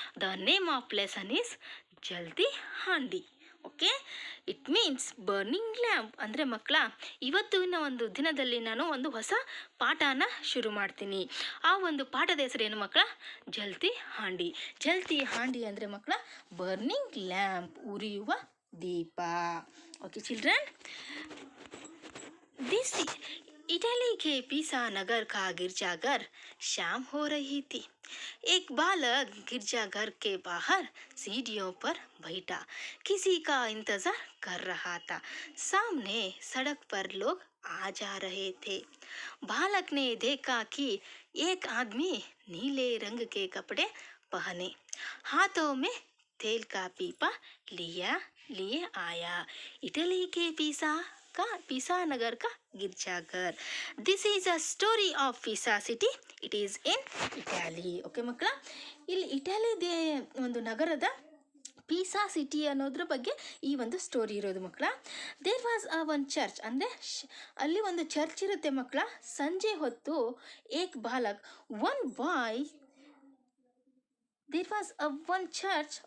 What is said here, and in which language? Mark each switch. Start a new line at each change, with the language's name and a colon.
English: the name of lesson is
Kannada: ಜಲ್ದಿ handi.
English: okay, it means burning lamp
Kannada: ಅಂದರೆ ಮಕ್ಕಳ ಇವತ್ತಿನ ಒಂದು ದಿನದಲ್ಲಿ ನಾನು ಒಂದು ಹೊಸ ಪಾಠನ ಶುರು ಮಾಡ್ತೀನಿ. ಆ ಒಂದು ಪಾಠದ ಹೆಸರೇನು ಮಕ್ಕಳ? ಜಲ್ದಿ ಹಾಂಡಿ. ಜಲ್ದಿ ಹಾಂಡಿ ಅಂದರೆ ಮಕ್ಕಳ
English: burning lamp,
Kannada: ಉರಿಯುವ ದೀಪ.
English: okay children, this
Hindi: इटली के पीसा नगर का गिरजाघर शाम हो रही थी. एक बालक गिरजाघर के बाहर सीढ़ियों पर बैठा किसी का इंतजार कर रहा था. सामने सड़क पर लोग आ जा रहे थे. बालक ने देखा कि एक आदमी नीले रंग के कपड़े पहने हाथों में तेल का पीपा लिए आया. इटली के पीसा नगर का ಗಿರ್ಜಾಘರ್.
English: This is a story of Pisa city. It is in Italy.
Kannada: Okay ಮಕ್ಕಳ, ಇಲ್ಲಿ ಇಟಾಲಿದೇ ಒಂದು ನಗರದ ಪೀಸಾ ಸಿಟಿ ಅನ್ನೋದ್ರ ಬಗ್ಗೆ ಈ ಒಂದು ಸ್ಟೋರಿ ಇರೋದು ಮಕ್ಕಳ.
English: there was one church,
Kannada: ಅಂದರೆ ಅಲ್ಲಿ ಒಂದು ಚರ್ಚ್ ಇರುತ್ತೆ ಮಕ್ಕಳ. ಸಂಜೆ ಹೊತ್ತು
Hindi: ಏಕ್ ಬಾಲಕ್,
English: One boy, there was one church.